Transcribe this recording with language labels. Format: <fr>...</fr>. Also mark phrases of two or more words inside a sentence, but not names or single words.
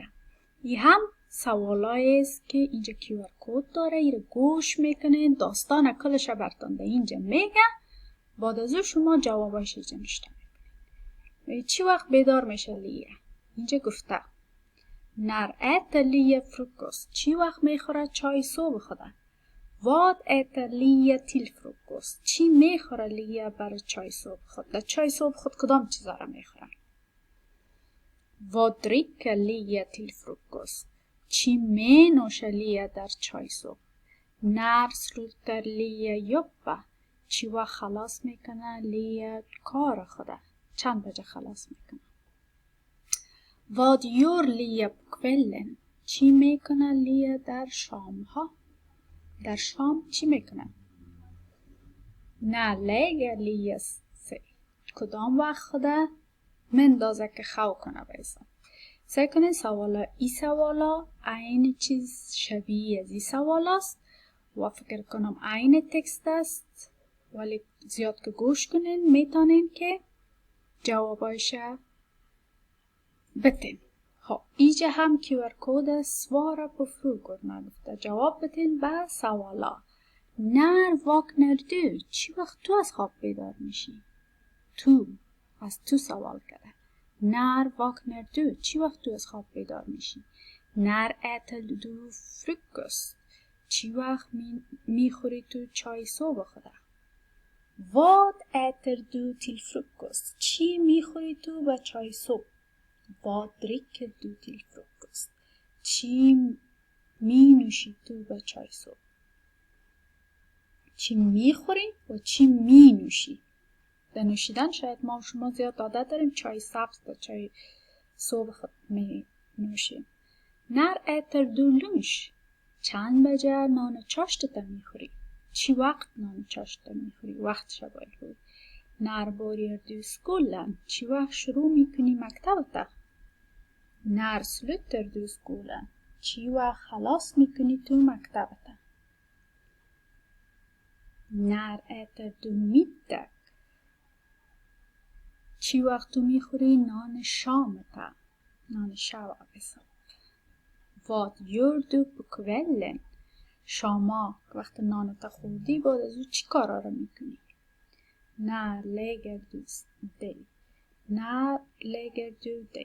<fa>این هم سوالایی است که اینجا QR کد داره، ایره گوش میکنین، داستان کلش برتان ده اینجا میگه، بعد از او شما جوابش اینجا نشته میکنین. چی وقت بیدار میشه لیا؟ اینجا گفته</fa> <sv>När äter Lia frukost?</sv> <fa>چی وقت میخوره چای صبح خوده؟</fa> <sv>Vad äter Lia till frukost?</sv> <fa>چی میخوره لیا برای چای صبح خود؟ در چای صبح خود کدام چیزا را میخوره؟</fa> <sv>Vad dricker Lia till frukost?</sv> <fa>چی می نوشه لیا در چای صبح؟</fa> <sv>När slutar Lia jobba?</sv> <fa>چی وقت خلاص میکنه لیا کار خوده؟ چند بجه خلاص میکنه؟</fa> <sv>Vad gör Lia på kvällen?</sv> <fa>چی میکنه لیا در شام ها؟ در شام چی میکنه؟</fa> <sv>När lägger Lia sig?</sv> <fa>کدام وقت خدا مندازه که خو کنه بیسا. سعی کنین سوالا ای سوالا عین چیز شبیه از ای سوال است و فکر کنم عین تکست است، ولی زیاد که گوش کنین میتونین که جوابایش بتین. خب اینجا هم QR کد</fa> <sv>svara på frågorna</sv> <fa>گفته جواب بتین به سوالا.</fa> <sv>När vaknar du?</sv> <fa>چی وقت تو از خواب بیدار میشی؟ تو از تو سوال کرده.</fa> <sv>När vaknar du?</sv> <fa>چی وقت تو از خواب بیدار میشی؟</fa> <sv>När äter du frukost?</sv> <fa>چی وقت میخوری تو چای صبح خوده؟</fa> <sv>Vad äter du till frukost?</sv> <fa>چی میخوری تو به چای صبح؟</fa> <sv>Vad dricker du till frukost?</sv> <fa>چی می نوشی تو به چای صبح؟ چی میخوری و چی می نوشی؟ در نوشیدن شاید ما و شما زیاد عادت داریم چای سبز تا چای صبح خود می نوشیم.</fa> <sv>När äter du lunch?</sv> <fa>چند بجه نان چاشت تا میخوری؟ چی وقت نان چاشت تا میخوری؟ وقت شبای بود.</fa> <sv>När börjar du skolan?</sv> <fa>چی وقت شروع میکنی مکتب تا؟</fa> <sv>När slutar du skolan?</sv> <fa>چی وقت خلاص میکنی تو مکتب تا؟</fa> <sv>När äter du middag?</sv> <fa>چی وقت تو میخوری نان شام تا؟ نان شب بسا.</fa> <sv>Vad gör du på kvällen?</sv> <fa>شما وقت نانت خوردی بعد از او چی کارا رو میکنی؟</fa> <sv>När lägger du dig? När lägger du dig?</sv>